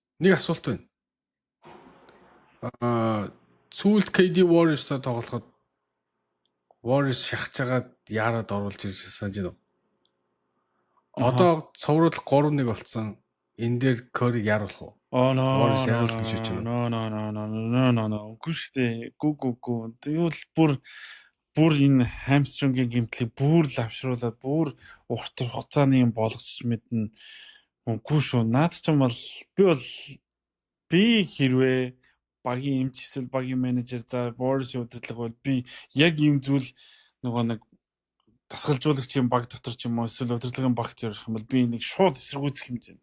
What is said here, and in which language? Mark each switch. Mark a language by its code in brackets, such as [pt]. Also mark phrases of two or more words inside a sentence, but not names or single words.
[mn] Нэг асуулт байна. Сүүлд KD Warriors-тай тоглоход Warriors шахаж агаад яарад оруулж ирж санаж байна уу? Одоо цуврал 3-1 болцсон. энэ дээр Curry яруулах уу? [en] Oh no Warriors no [mn] яруулах гэж байна. [en] no no no no no no no [mn] үгүй шүү дээ. Гү. Тэгвэл бүр энэ хамстрингийн гэмтлийг бүр лавшруулаад бүр урт хугацааны юм болгоч мэднэ. Үгүй шүү. Наад ч юм бол би хэрвээ багийн эмч эсвэл багийн менежер за Warriors удирдлага бол би яг ийм зүйл нөгөө нэг дасгалжуулагчийн баг дотор ч юм уу эсвэл удирдлагын багт ярих юм бол би нэг шууд эсэргүүцэх хэмжээ.